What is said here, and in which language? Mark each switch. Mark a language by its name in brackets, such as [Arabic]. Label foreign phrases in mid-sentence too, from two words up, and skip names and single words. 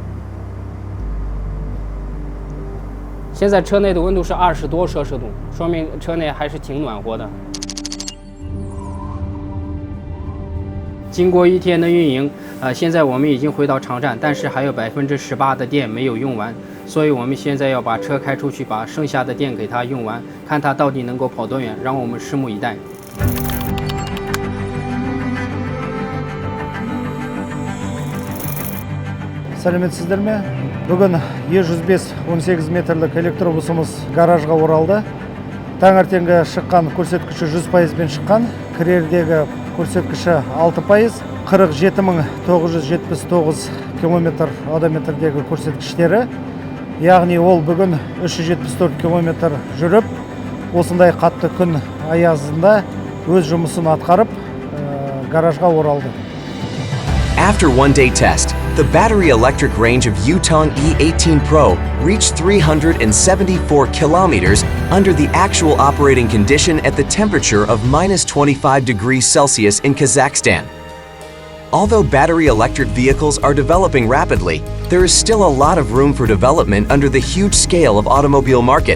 [Chinese] 现在车内的温度是20多摄氏度，说明车内还是挺暖和的。经过一天的运营，现在我们已经回到场站，但是还有18%的电没有用完，所以我们现在要把车开出去，把剩下的电给它用完，看它到底能够跑多远，让我们拭目以待。 [Kazakh] Сәлеметсіздер ме? Бүгін E105-18 метрлік электробусымыз гаражға оралды. Таңертеңгі шыққан көрсеткіші 100%-бен шыққан. Кірердегі көрсеткіші 6%. 47.979 км одометрдегі көрсеткіштері. Яғни ол бүгін 374 км жүріп, осындай қатты күн аязында өз жұмысын атқарып, гаражға оралды. [English] After one-day test, the battery electric range of Yutong E18PRO reached 374 kilometers under the actual operating condition at the temperature of -25°C in Kazakhstan. Although battery electric vehicles are developing rapidly, there is still a lot of room for development under the huge scale of automobile market.